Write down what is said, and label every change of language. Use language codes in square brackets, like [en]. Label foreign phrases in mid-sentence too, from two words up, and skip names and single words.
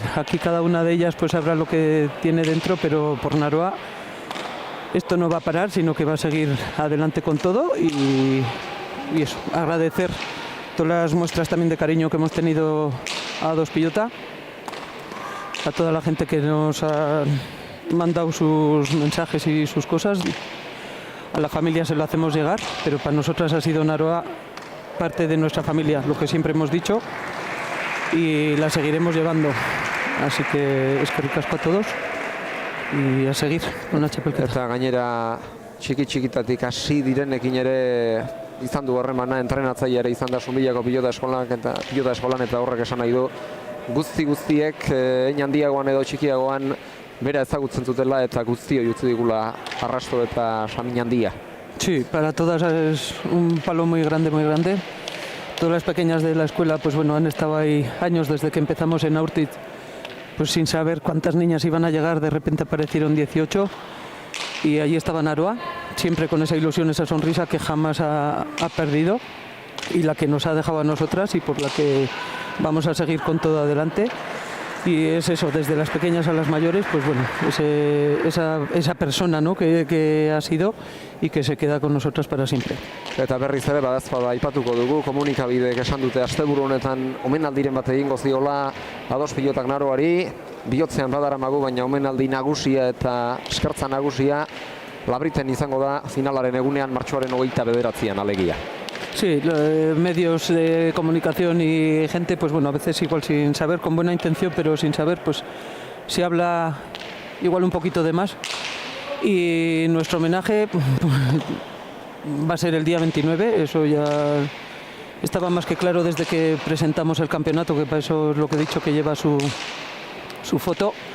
[es] Aquí cada una de ellas pues sabrá lo que tiene dentro, pero por Naroa esto no va a parar, sino que va a seguir adelante con todo y eso, agradecer todas las muestras también de cariño que hemos tenido a Dos Pillota, a toda la gente que nos ha mandado sus mensajes y sus cosas. A la familia se lo hacemos llegar, pero para nosotras ha sido Naroa parte de nuestra familia, lo que siempre hemos dicho, y la seguiremos llevando. Así que [eu] eskerrik asko [es] a todos y a seguir con la txapelketa. [eu] Eta gainera txiki-txikitatik hasi direnekin ere izan du harremana, entrenatzaile ere izan da Zumbilako pilota eskolan eta horrek esan nahi du guztiek hein handiagoan edo txikiagoan bera ezagutzen zutela eta guztio utzi digula arrasto eta samin handia. [es] Sí, para todas es un palo muy grande, muy grande. Todas las pequeñas de la escuela pues bueno, han estado ahí años desde que empezamos en Aurtitz, pues sin saber cuántas niñas iban a llegar, de repente aparecieron 18 y allí estaba Naroa, siempre con esa ilusión, esa sonrisa que jamás ha perdido y la que nos ha dejado a nosotras y por la que vamos a seguir con todo adelante. Y es eso, desde las pequeñas a las mayores, pues bueno, esa persona, ¿no?, que ha sido y que se queda con nosotras para siempre. [eu] Eta berriz ere badazpada aipatuko dugu, komunikabideek esan dute asteburu honetan omenaldiren bat egingo ziola Ados Pilotak Naroari, bihotzean badaramagu, baina omenaldi nagusia eta eskertza nagusia Labriten izango da finalaren egunean martxoaren 29an alegia. [es] Sí, medios de comunicación y gente, pues bueno, a veces igual sin saber, con buena intención, pero sin saber, pues se habla igual un poquito de más. Y nuestro homenaje va a ser el día 29, eso ya estaba más que claro desde que presentamos el campeonato, que para eso es lo que he dicho, que lleva su foto.